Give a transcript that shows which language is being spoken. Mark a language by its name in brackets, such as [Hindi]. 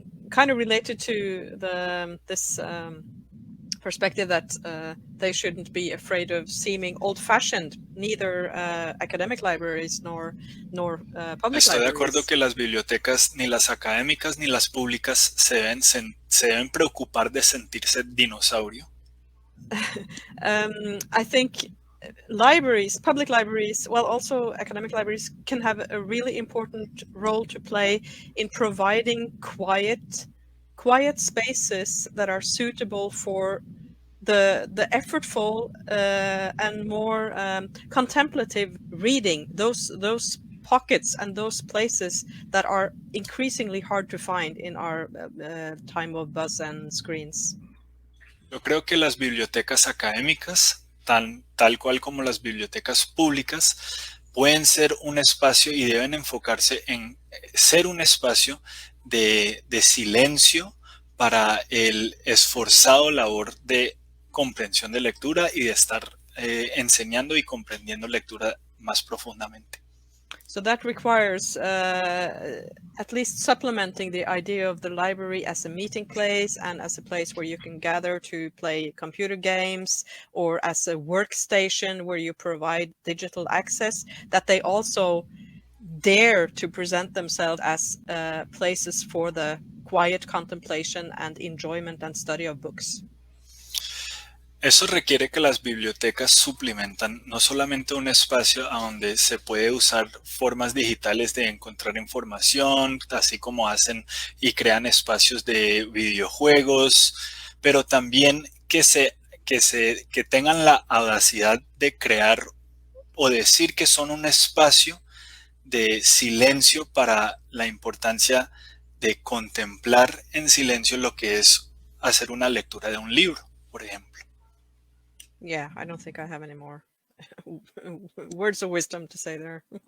[English] Kind of related to this perspective that they shouldn't be afraid of seeming old-fashioned, neither academic libraries nor public [Spanish] Estoy de [English] libraries. [Spanish] acuerdo que las bibliotecas, ni las académicas ni las públicas, se deben preocupar de sentirse dinosaurio. [English] I think libraries, public libraries, well, also academic libraries, can have a really important role to play in providing quiet spaces that are suitable for the effortful and more contemplative reading. Those pockets and those places that are increasingly hard to find in our time of buzz and screens. [Spanish] Yo creo que las bibliotecas académicas, tal cual como las bibliotecas públicas, pueden ser un espacio y deben enfocarse en ser un espacio de silencio para el esforzado labor de comprensión de lectura y de estar enseñando y comprendiendo lectura más profundamente. [English] So that requires at least supplementing the idea of the library as a meeting place and as a place where you can gather to play computer games, or as a workstation where you provide digital access, that they also dare to present themselves as places for the quiet contemplation and enjoyment and study of books. [Spanish] Eso requiere que las bibliotecas suplementan no solamente un espacio a donde se puede usar formas digitales de encontrar información, así como hacen y crean espacios de videojuegos, pero también que tengan la audacidad de crear o decir que son un espacio de silencio para la importancia de contemplar en silencio lo que es hacer una lectura de un libro, por ejemplo. [English] Yeah, I don't think I have any more words of wisdom to say there.